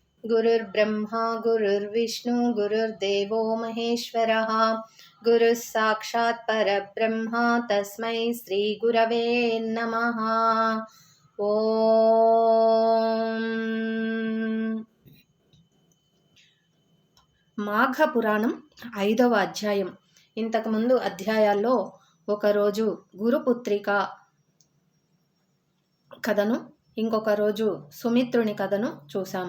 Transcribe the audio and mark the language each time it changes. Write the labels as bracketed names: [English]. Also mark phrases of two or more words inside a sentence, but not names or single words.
[Sanskrit] गुरुर्ब्रह्मा गुरुर्विष्णु गुरुर्देवो महेश्वरः गुरुः साक्षात् परब्रह्मा तस्मै श्रीगुरवे नमः। [Telugu] ఓం మాఘ పురాణం 5వ అధ్యాయం. ఇంతకుముందు అధ్యాయాల్లో ఒకరోజు గురుపుత్రిక కథను, ఇంకొక రోజు సుమిత్రుని కథను చూసాము.